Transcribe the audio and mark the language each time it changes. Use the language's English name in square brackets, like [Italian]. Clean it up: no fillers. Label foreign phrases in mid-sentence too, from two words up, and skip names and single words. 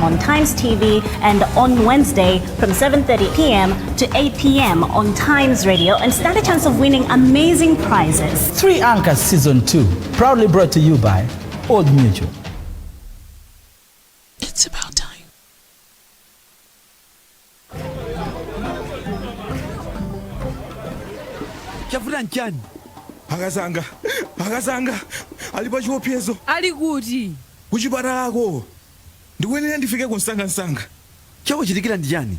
[English] on Times TV, and on Wednesday from 7:30 p.m. to 8 p.m. on Times Radio, and stand a chance of winning amazing prizes. 3 Anchors Season 2, proudly brought to you by Old Mutual. It's about time. [Nyanja] Chakwera Nkhani. Akazanga. Ali pa chiopsezo. Ali kuti? Kuchipatalako. Ndikuyenera ndifike ku msanga. Chakuchitikira ndi chani?